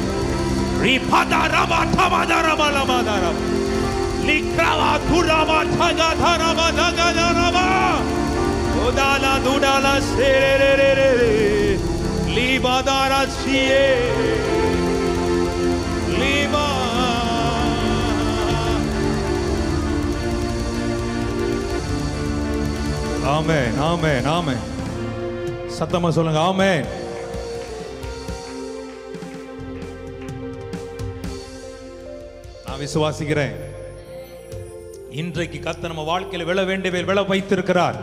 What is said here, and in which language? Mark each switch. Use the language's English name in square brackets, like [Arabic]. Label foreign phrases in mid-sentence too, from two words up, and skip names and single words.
[Tamil] Ripada rama thamada rama lama dara. Likrava thurama thaga dharama daga dharama. Udala dudala se re re re re. Libadara siye. Liba. Amen, amen, amen. சத்தமா சொல்லுங்க, ஆமென். நான் விசுவாசிக்கிறேன், இன்றைக்கு கர்த்தர் நம்ம வாழ்க்கையில விழ வேண்டியவை விழ வைத்திருக்கிறார்.